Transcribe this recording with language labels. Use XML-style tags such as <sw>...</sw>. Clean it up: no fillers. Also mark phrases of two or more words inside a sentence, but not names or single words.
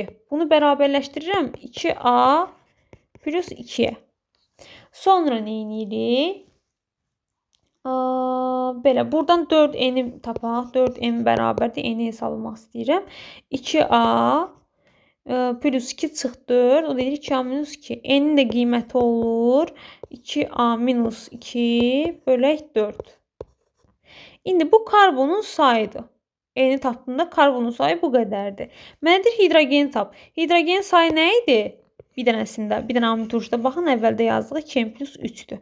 <az>Bunu bərabərləşdirirəm 2a plus 2-yə. Sonra nə edirik? Belə buradan 4n-i tapaq. 4n bərabərdir. N-i hesablamaq istəyirəm. 2a plus 2 çıx 4. O da 2a minus 2. N-in də qiyməti olur 2a minus 2 bölək 4. İndi bu karbonun sayıdır. N-i tapdığında karbonun sayı bu qədərdir. Mənə deyir hidrogeni tap. Hidrogenin sayı nə idi? Bir dənəsində, bir dənə amin turşuda baxın, əvvəldə yazdığı 2 plus 3-dür.</az>